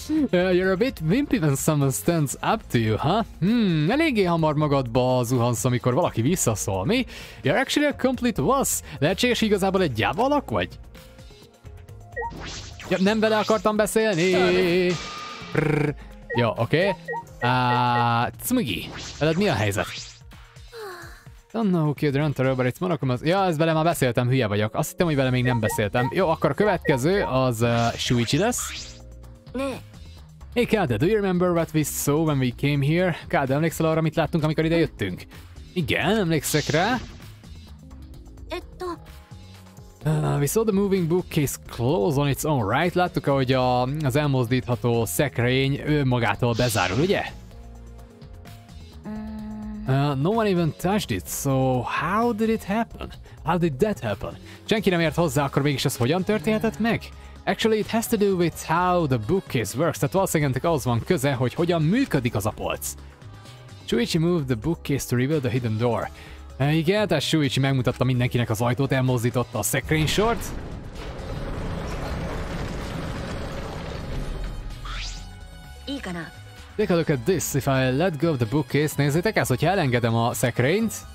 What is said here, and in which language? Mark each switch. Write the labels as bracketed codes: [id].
[en] You're a bit wimpy when someone stands up to you, huh? [hu] Eléggé hamar magadba zuhansz, amikor valaki visszaszól, mi? [en] You're actually a complete wuss. [hu] Lehetséges, igazából egy gyáva alak vagy? Ja, nem vele akartam beszélni. Ja, oké. Tsumugi, veled mi a helyzet? [en] Don't know who killed the hunter, but it's Monokuma's... [hu] Ja, ezt vele már beszéltem, hülye vagyok. Azt hittem, hogy vele még nem beszéltem. Jó, akkor a következő az Shuichi lesz. [en] Hey Kade, do you remember what we saw when we came here? [hu] Kade, emlékszel arra, amit láttunk, amikor ide jöttünk? Igen, emlékszek rá. [en] We saw the moving bookcase close on its own, right? [hu] Láttuk, ahogy az elmozdítható szekrény önmagától bezárul, ugye? [en] No one even touched it, so how did it happen? How did that happen? [hu] Senki nem ért hozzá, akkor mégis ez hogyan történhetett meg? [en] Actually, it has to do with how the bookcase works, [hu] tehát valószínűleg az van köze, hogy hogyan működik az a polc. [en] Shuichi moved the bookcase to reveal the hidden door. [hu] Igen, tehát Shuichi megmutatta mindenkinek az ajtót, elmozdította a szekrénysort. [en] Take a look at this, if I let go of the bookcase, [hu] nézzétek ezt, hogyha elengedem a szekrényt.